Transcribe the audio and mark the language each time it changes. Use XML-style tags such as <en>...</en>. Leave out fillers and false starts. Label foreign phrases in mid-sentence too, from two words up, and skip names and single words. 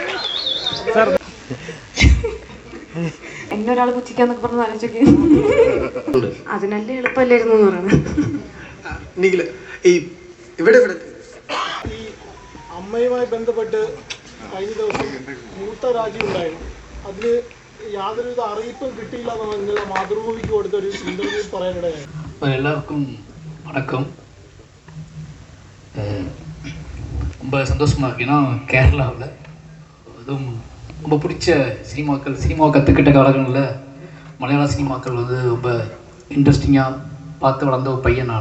<ml>എന്നെ ഒരാൾ പുച്ഛിക്കാന്നൊക്കെ പറഞ്ഞ് ആലോചിച്ചൊക്കെ അതിനല്ലേ എളുപ്പമല്ലായിരുന്നു എന്ന് പറയുന്നത്. അമ്മയുമായി ബന്ധപ്പെട്ട് കഴിഞ്ഞ ദിവസം മൂത്ത രാജ്യം ഉണ്ടായിരുന്നു. അതിന് യാതൊരുവിധ അറിയിപ്പും കിട്ടിയില്ല എന്നാണ് ഇന്നലെ മാതൃഭൂമിക്ക് കൊടുത്തൊരു ഇന്റർവ്യൂ പറയാനിടയായി.</ml> <ta>எல்லாருக்கும் வணக்கம். ரொம்ப சந்தோஷமாக இருக்கு. ஏன்னா கேரளாவில் அதுவும் ரொம்ப பிடிச்ச சினிமாவை கற்றுக்கிட்ட காலங்களில் மலையாள சினிமாக்கள் வந்து ரொம்ப இன்ட்ரெஸ்டிங்காக பார்த்து வளர்ந்த ஒரு பையன் நான்.</ta>